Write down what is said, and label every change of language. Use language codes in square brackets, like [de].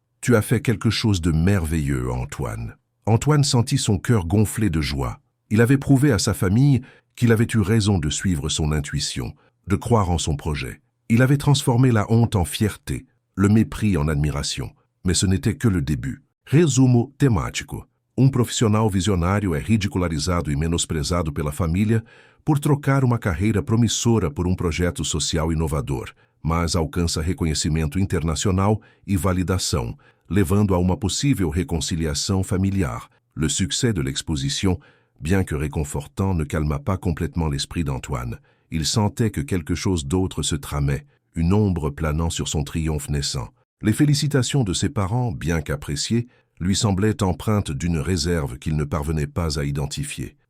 [fr] « Tu as fait quelque chose de merveilleux, Antoine. » Antoine sentit son cœur gonfler de joie. Il avait prouvé à sa famille qu'il avait eu raison de suivre son intuition, de croire en son projet. Il avait transformé la honte en fierté, le mépris en admiration. Mais ce n'était que le début. [pt] Resumo temático. Profissional visionário é ridicularizado e menosprezado pela família por trocar uma carreira promissora por projeto social inovador, mas alcança reconhecimento internacional e validação, levando à uma possível réconciliation familiar. [fr] Le succès de l'exposition, bien que réconfortant, ne calma pas complètement l'esprit d'Antoine. Il sentait que quelque chose d'autre se tramait, une ombre planant sur son triomphe naissant. Les félicitations de ses parents, bien qu'appréciées, lui semblaient empreintes d'une réserve qu'il ne parvenait pas à identifier.